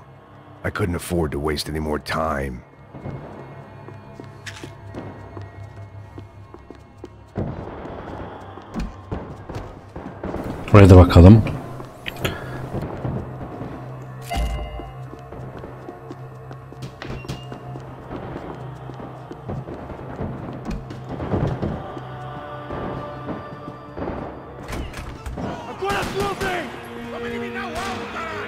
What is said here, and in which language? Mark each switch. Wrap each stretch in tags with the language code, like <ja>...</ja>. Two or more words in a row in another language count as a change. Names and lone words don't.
<en>I couldn't afford to waste any more time.</en> <tr>Buraya da bakalım.</tr> <pt>Agora sua vez! Vamos eliminar o alvo, caralho!</pt>